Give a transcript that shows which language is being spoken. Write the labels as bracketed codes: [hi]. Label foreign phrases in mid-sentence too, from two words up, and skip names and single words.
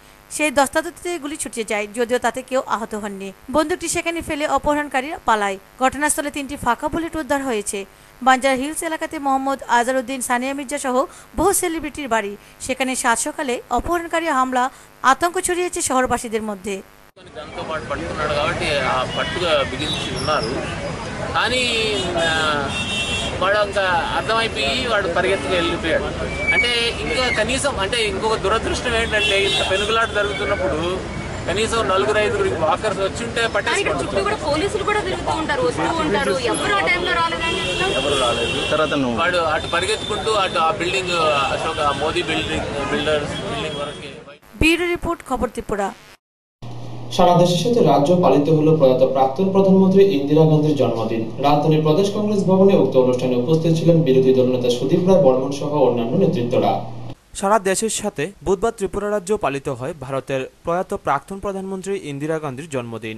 [bn] সেই দস্তাদুতিতে গুলি ছুটে যায়, যদিও তাতে কেউ আহত হননি। বন্দুকটি সেখানে ফেলে অপহরণকারীরা পালায়। ঘটনাস্থলে 3টি ফাঁকা বুলেট উদ্ধার হয়েছে। বাঞ্জারা হিলস এলাকাতে মোহাম্মদ আজহারউদ্দিন, সানিয়া মির্জা সহ বহু সেলিব্রিটির বাড়ি। সেখানে সাত সকালে অপহরণকারী হামলা আতঙ্ক ছড়িয়েছে শহরবাসীদের মধ্যে। [te] పట్టుకున్నాడు కాబట్టి ఆ పట్టుగా బిగించి ఉన్నారు, కానీ వాడు ఇంకా అర్థమైపోయి వాడు పరిగెత్తుకు వెళ్ళిపోయాడు. అంటే ఇంకా కనీసం అంటే ఇంకొక దురదృష్టం ఏంటంటే ఇంత పెనుగులాట జరుగుతున్నప్పుడు కనీసం 4-5 వాకర్స్ వచ్చి ఉంటే పట్టేసుకుంటారు. పోలీసులు కూడా తిరుగుతూ ఉంటారు, వస్తూ ఉంటారు, ఎవరు ఆ టైంలో రాలేదని ఎవరు రాలేదు. తర్వాత వాడు అటు పరిగెత్తుకుంటూ అటు ఆ బిల్డింగ్ అశోక్ మోదీ బిల్డర్స్ బిల్డింగ్ వరకు। [bn] ব্যুরো রিপোর্ট, খবর ত্রিপুরা। সারা দেশের সাথে রাজ্য পালিত হলো প্রয়াত প্রাক্তন প্রধানমন্ত্রী ইন্দিরা গান্ধীর জন্মদিন। রাজধানীর প্রদেশ কংগ্রেস ভবনে উক্ত অনুষ্ঠানে উপস্থিত ছিলেন বিরোধী দলনেতা সুদীপ রায় বর্মন সহ অন্যান্য নেতৃত্বরা। সারা দেশের সাথে বুধবার ত্রিপুরা রাজ্য পালিত হয় ভারতের প্রয়াত প্রাক্তন প্রধানমন্ত্রী ইন্দিরা গান্ধীর জন্মদিন।